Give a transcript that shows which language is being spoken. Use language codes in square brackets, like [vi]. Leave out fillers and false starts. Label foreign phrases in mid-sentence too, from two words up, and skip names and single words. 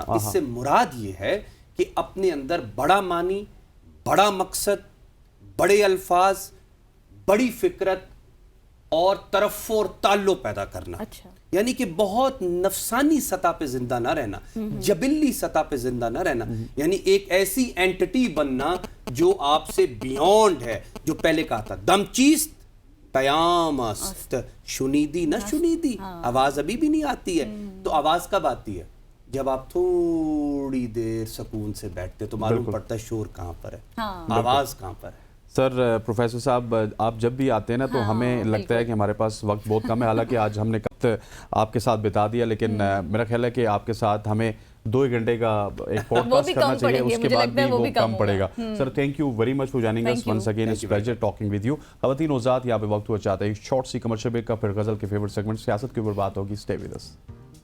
[ur] اس سے مراد یہ ہے کہ اپنے اندر بڑا معنی، بڑا مقصد، بڑے الفاظ، بڑی فکرت اور ترفع اور تعلق پیدا کرنا. اچھا. یعنی کہ بہت نفسانی سطح پہ زندہ نہ رہنا، جبلی سطح پہ زندہ نہ رہنا، یعنی ایک ایسی اینٹی بننا جو آپ سے بیونڈ ہے. جو پہلے کہا تھا [fa] دم چیست پیام است، شنیدی نہ شنیدی، [ur] آواز ابھی بھی نہیں آتی ہے. تو آواز کب آتی ہے؟ جب آپ تھوڑی دیر سکون سے بیٹھتے تو معلوم پڑتا ہے شور کہاں پر ہے، آواز کہاں پر ہے. سر پروفیسر صاحب آپ جب بھی آتے ہیں نا تو ہمیں لگتا ہے کہ ہمارے پاس وقت بہت کم ہے، حالانکہ آج ہم نے وقت آپ کے ساتھ بتا دیا، لیکن میرا خیال ہے کہ آپ کے ساتھ ہمیں 2 گھنٹے کا ایک پوڈ کاسٹ کرنا چاہیے، اس کے بعد بھی وہ کم پڑے گا. [en] Sir thank you very much for joining us once again, it's pleasure talking with you. [ur] خواتین و حضرات یہاں پہ وقت ہوا چاہتا ہے [en] short sea commercial break [ur] کا، پھر غزل کے [en] favourite segment [ur] سیاست کے اوپر بات ہوگی. [en] stay with us.